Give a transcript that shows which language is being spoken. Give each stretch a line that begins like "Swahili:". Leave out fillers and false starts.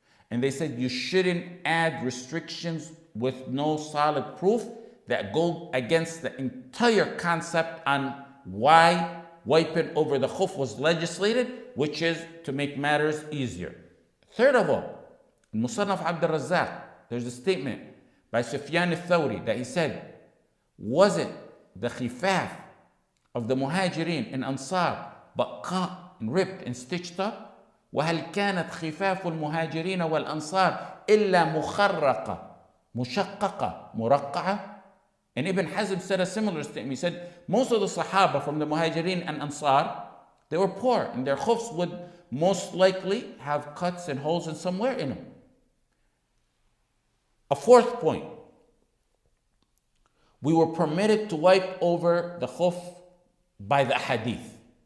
English: And they said you shouldn't add restrictions with no solid proof that go against the entire concept on why wiping over the khuff was legislated, which is to make matters easier. Third of all, in Musannaf Abd al-Razzaq, there's a statement by Sufyan al-Thawri that he said, was it the khifaf of the Muhajirin and Ansar but cut and ripped and stitched up?
Arabic: وهل كانت خفاف المهاجرين والأنصار إلا مخرقة مشققة مرقعة?
English: And Ibn Hazm said a similar statement. He said, most of the Sahaba from the Muhajirin and Ansar, they were poor, and their khuffs would most likely have cuts and holes in somewhere in them. A fourth point, we were permitted to wipe over the khuff by the hadith.